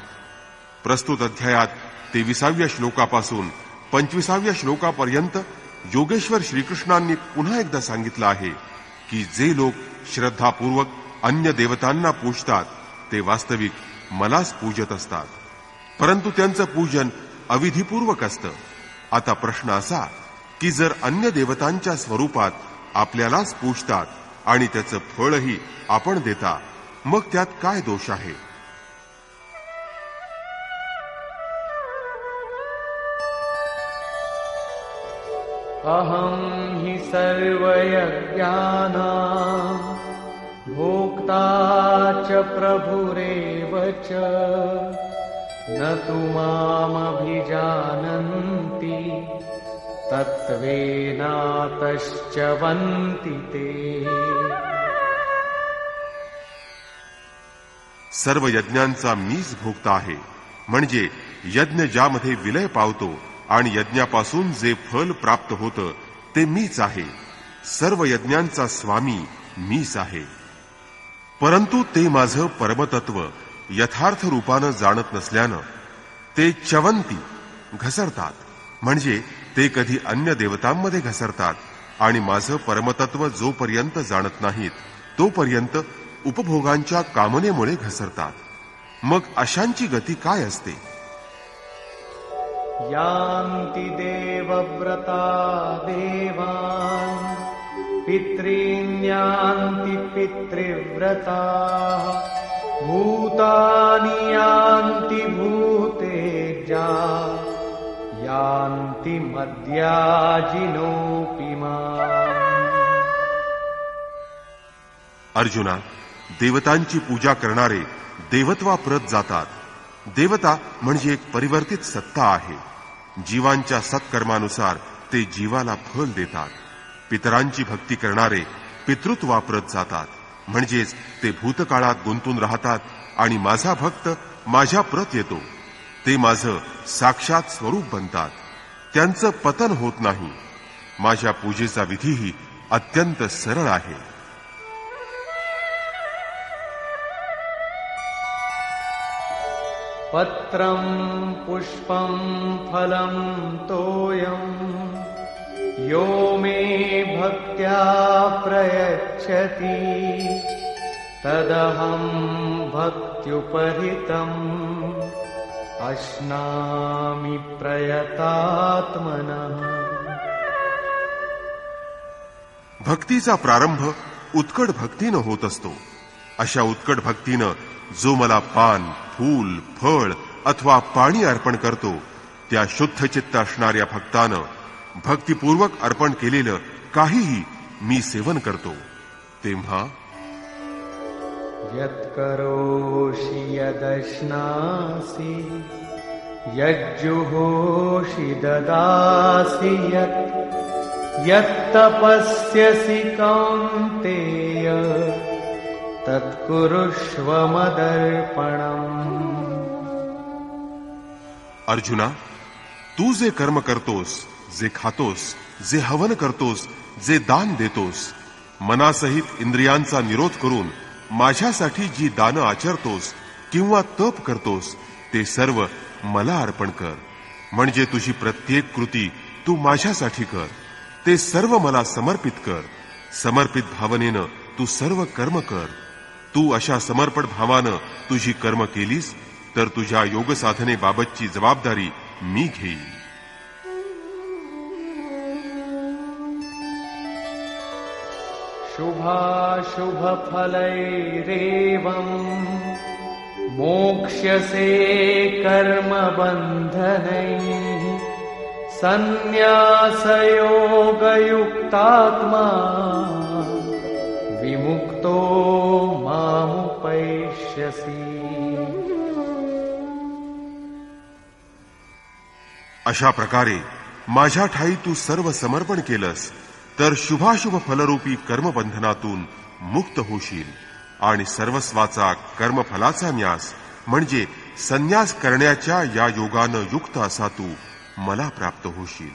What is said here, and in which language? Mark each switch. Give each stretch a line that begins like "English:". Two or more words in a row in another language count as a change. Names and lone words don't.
Marathi: प्रस्तुत अध्यायात 23व्या श्लोकापासून 25व्या श्लोकापर्यंत योगेश्वर श्रीकृष्णांनी पुन्हा एकदा सांगितलं आहे की जे लोक श्रद्धापूर्वक अन्य देवतांना पूजतात ते वास्तविक मलाच पूजत असतात, परंतु त्यांचं पूजन अविधिपूर्वक असतं. आता प्रश्न असा की जर अन्य देवतांच्या स्वरूपात आपल्यालाच पूजतात आणि त्याचं फळही आपण देता, मग त्यात काय दोष आहे?
Sanskrit: अहं हि सर्वयज्ञानां भोक्ता च प्रभुरेव च न तु मामभिजानन्ति तत्त्वेनातश्च वन्ति ते.
Marathi: सर्व यज्ञांचा मीच भोगता आहे, म्हणजे यज्ञ ज्यामध्ये विलय पावतो आणि यज्ञापासून जे फल प्राप्त होतं ते मीच आहे. सर्व यज्ञांचा स्वामी मीच आहे. परंतु ते माझं परमतत्व यथार्थ रूपानं जाणत नसल्यानं ते च्यवंती घसरतात, म्हणजे ते कधी अन्य देवतांमध्ये घसरतात आणि माझं परमतत्व जोपर्यंत जाणत नाहीत तोपर्यंत उपभोगांच्या कामनेमुळे घसरतात. मग अशांची गती काय असते?
Sanskrit: यान्ति देवव्रता देवान् पितॄन्यान्ति पितृव्रताः भूतानि यान्ति भूतेजा यान्ति मद्याजिनोऽपि माम्.
Marathi: अर्जुना, देवतांची पूजा करणारे देवत्वाप्रत जातात. देवता म्हणजे एक परिवर्तित सत्ता आहे. जीवांच्या सत्कर्मानुसार ते जीवाला फल देतात. पितरांची भक्ती करणारे पितृत्वाप्रत जातात, म्हणजेच ते भूतकाळात गुंतून राहतात आणि माझा भक्त माझ्या प्रत येतो. ते माझं साक्षात स्वरूप बनतात. त्यांचं पतन होत नाही. माझ्या पूजेचा विधीही अत्यंत सरळ आहे.
Sanskrit: पत्रं पुष्पं फलं तोयं यो मे भक्त्या प्रयच्छति तदहं भक्त्युपहृतं अश्नामि प्रयतात्मनः।
Marathi: भक्तीचा प्रारंभ उत्कट भक्तीनं होत असतो. अशा उत्कट भक्तीनं जो मला पान, फूल, फळ अथवा पाणी अर्पण करतो, त्या शुद्ध चित्त असणाऱ्या भक्तानं भक्तिपूर्वक अर्पण केलेलं काहीही मी सेवन करतो. तेव्हा
Sanskrit: यत्करोषि यदश्नासि यज्जुहोषि ददासि यत्तपस्यसि कौन्तेय तत्कुरुष्व मदर्पणम्.
Marathi: अर्जुना, तू जे कर्म करतोस, जे खातोस, जे हवन करतोस, जे दान देतोस, मनासहित इंद्रियांचा निरोध करून माझ्यासाठी जी दानं आचरतोस किंवा तप करतोस, ते सर्व मला अर्पण कर. म्हणजे तुझी प्रत्येक कृती तू माझ्यासाठी कर. ते सर्व मला समर्पित कर. समर्पित भावनेनं तू सर्व कर्म कर. तू अशा समर्पण भावानं तुझी कर्म केलीस तर तुझ्या योग साधनेबाबतची जबाबदारी मी घेईन.
Sanskrit: शुभाशुभफलैरेवम् मोक्ष्यसे कर्मबन्धनैः सन्न्यासयोगयुक्तात्मा विमुक्तो मामुपैष्यसि.
Marathi: अशा प्रकारे माझ्या ठाई तू सर्व समर्पण केलंस तर शुभाशुभ फलरूपी कर्मबंधनातून मुक्त होशील आणि सर्वस्वाचा कर्मफलाचा न्यास म्हणजे संन्यास करण्याच्या या योगानं युक्त असा तू मला प्राप्त होशील.